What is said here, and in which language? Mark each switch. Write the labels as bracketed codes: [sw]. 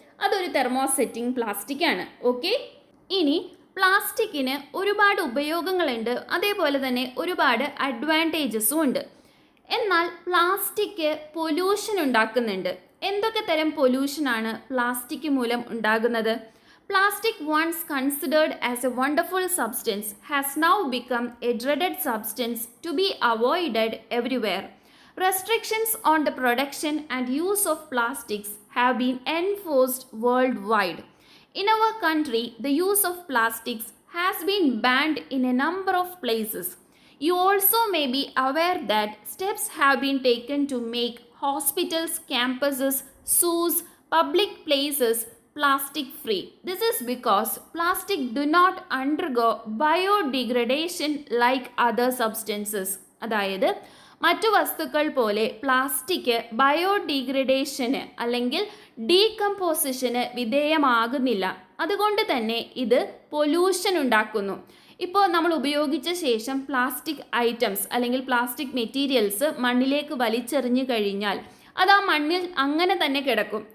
[ml] അതൊരു thermosetting plastic ആണ്. Okay, ഇനി പ്ലാസ്റ്റിക്കിന് ഒരുപാട് ഉപയോഗങ്ങളുണ്ട്, അതേപോലെ തന്നെ ഒരുപാട് അഡ്വാൻറ്റേജസും ഉണ്ട്. എന്നാൽ പ്ലാസ്റ്റിക് പൊല്യൂഷൻ ഉണ്ടാക്കുന്നുണ്ട്. എന്തൊക്കെ തരം പൊല്യൂഷനാണ് പ്ലാസ്റ്റിക് മൂലം ഉണ്ടാകുന്നത്? [en] Plastic, once considered as a wonderful substance, has now become a dreaded substance to be avoided everywhere. Restrictions on the production and use of plastics have been enforced worldwide. In our country, the use of plastics has been banned in a number of places. You also may be aware that steps have been taken to make hospitals, campuses, zoos, public places plastic free. This is because plastic do not undergo biodegradation like other substances. [ml] അതായത് മറ്റു വസ്തുക്കൾ പോലെ plastic ബയോഡിഗ്രഡേഷന് അല്ലെങ്കിൽ ഡീകമ്പോസിഷന് വിധേയമാകുന്നില്ല. അതുകൊണ്ട് തന്നെ ഇത് pollution ഉണ്ടാക്കുന്നു. ഇപ്പോൾ നമ്മൾ ഉപയോഗിച്ച ശേഷം പ്ലാസ്റ്റിക് ഐറ്റംസ് അല്ലെങ്കിൽ പ്ലാസ്റ്റിക് മെറ്റീരിയൽസ് മണ്ണിലേക്ക് വലിച്ചെറിഞ്ഞു കഴിഞ്ഞാൽ അത് ആ മണ്ണിൽ അങ്ങനെ തന്നെ കിടക്കും.